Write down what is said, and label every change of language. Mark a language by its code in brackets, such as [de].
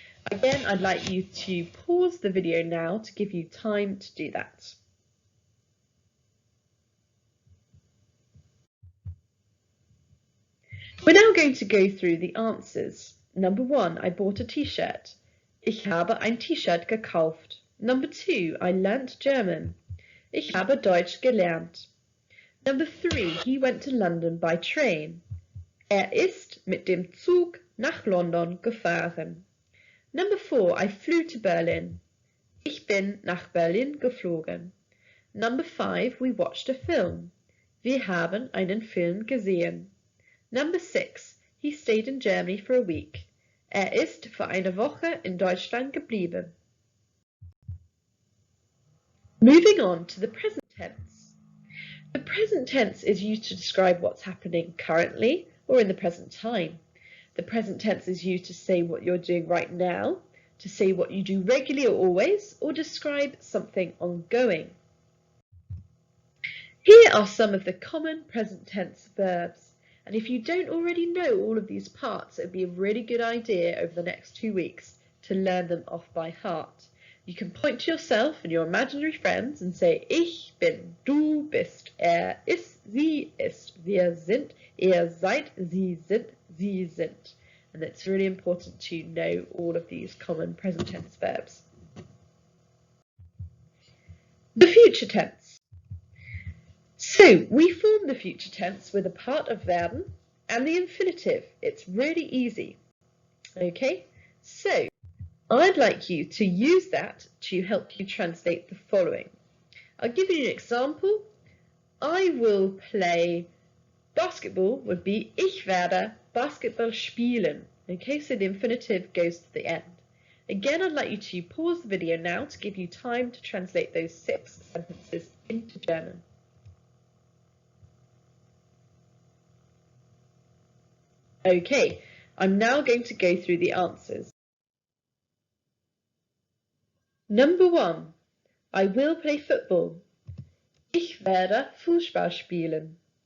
[en] Again, I'd like you to pause the video now to give you time to do that. We're now going to go through the answers. Number 1, I bought a t-shirt. [de] Ich habe ein T-Shirt gekauft. [en] Number 2, I learnt German. [de] Ich habe Deutsch gelernt. [en] Number 3, he went to London by train. [de] Ist mit dem Zug nach London gefahren. [en] Number 4, I flew to Berlin. [de] Ich bin nach Berlin geflogen. [en] Number 5, we watched a film. [de] Wir haben einen Film gesehen. [en] Number 6, he stayed in Germany for a week. [de] Ist für eine Woche in Deutschland geblieben. [en] Moving on to the present tense. The present tense is used to describe what's happening currently or in the present time. The present tense is used to say what you're doing right now, to say what you do regularly or always, or describe something ongoing. Here are some of the common present tense verbs. And if you don't already know all of these parts, it would be a really good idea over the next 2 weeks to learn them off by heart. You can point to yourself and your imaginary friends and say, [de] ich bin, du bist, ist, sie ist, wir sind, ihr seid, sie sind, sie sind. [en] And it's really important to know all of these common present tense verbs. The future tense. So we form the future tense with a part of werden and the infinitive. It's really easy. Okay, so I'd like you to use that to help you translate the following. I'll give you an example. I will play basketball would be [de] ich werde Basketball spielen. [en] Okay, so the infinitive goes to the end. Again, I'd like you to pause the video now to give you time to translate those 6 sentences into German. Okay, I'm now going to go through the answers. Number 1, I will play football. [de] Ich werde Fußball spielen.